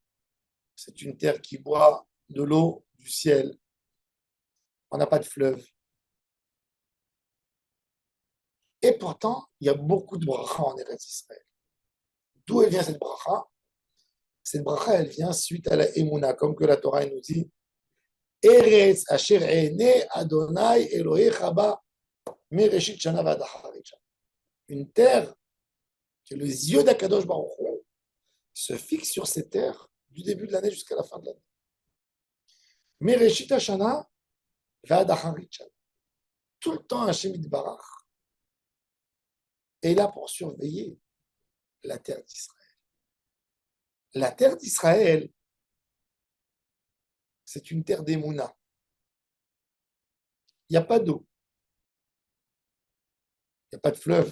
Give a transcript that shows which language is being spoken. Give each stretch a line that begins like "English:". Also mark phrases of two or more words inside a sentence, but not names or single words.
French: C'est une terre qui boit de l'eau du ciel. On n'a pas de fleuve. Et pourtant, il y a beaucoup de bracha en Eretz Israël. D'où elle vient cette bracha? Cette bracha, elle vient suite à la Emouna, comme que la Torah nous dit
Hebrew: ארץ אשר עיני אדני אלהיך בה מראשית שנה ועד אחרית שנה.
French: Une terre que les yeux d'
Hebrew: הקדוש ברוך הוא
French: se fixent sur cette terre du début de l'année jusqu'à la fin de l'année.
Hebrew: מראשית שנה ועד אחרית שנה.
French: Tout le temps,
Hebrew: השם יתברך
French: est là pour surveiller la terre d'Israël. La terre d'Israël, c'est une terre d'Emouna. Il n'y a pas d'eau. Il n'y a pas de fleuve.